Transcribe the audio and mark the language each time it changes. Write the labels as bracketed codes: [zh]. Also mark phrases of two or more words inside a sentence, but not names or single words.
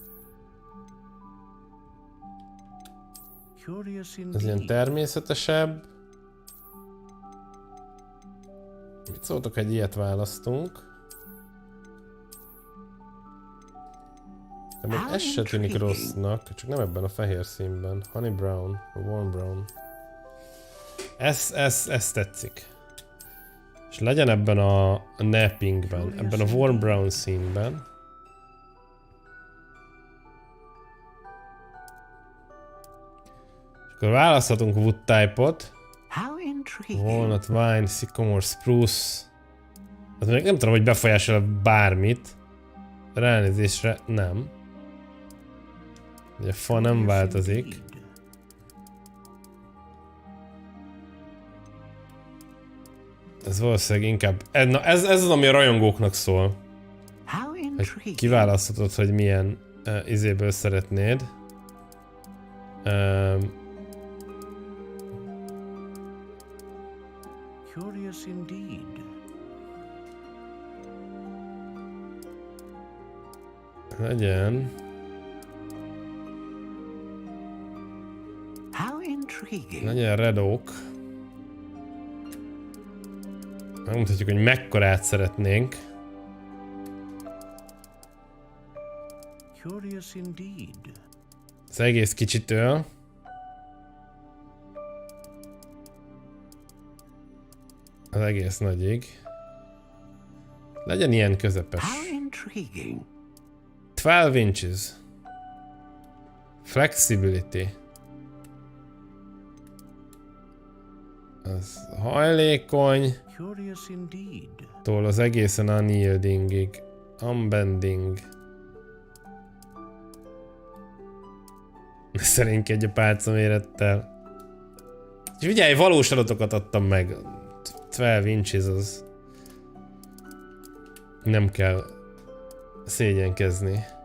[hu] Ez ilyen természetesebb. Mit szóltok, hogy ilyet választunk? De még ez se tűnik rossznak, csak nem ebben a fehér színben. [en] Honey brown, warm brown. [hu] Ez tetszik. És legyen ebben a nappingben, ebben a [en] warm brown [hu] színben. És akkor választhatunk [en] wood type- [hu] ot. [en] Walnut, vine, sycamore, spruce. [hu] Hát még nem tudom, hogy befolyásol bármit. Ránézésre nem. Ugye a fa nem változik. Ez valószínűleg inkább... Na ez az, ami a rajongóknak szól. Hogy kiválaszthatod, hogy milyen izéből szeretnéd. [en] Curious indeed. [hu] Legyen. [en] How intriguing. [hu] Legyen [en] red oak. [hu] Megmutatjuk, hogy mekkorát szeretnénk. [en] Curious indeed. [hu] Az egész kicsitől. Az egész nagyig. Legyen ilyen közepes. [en] How intriguing. 12 inches. Flexibility. [hu] Az hajlékony. [en] Curious indeed. [hu] Tól az egészen unyieldingig. [en] Unbending. [hu] Szerénykedj a pálca mérettel. És figyelj, valós adatokat adtam meg. 12 inches az. Nem kell szégyenkezni.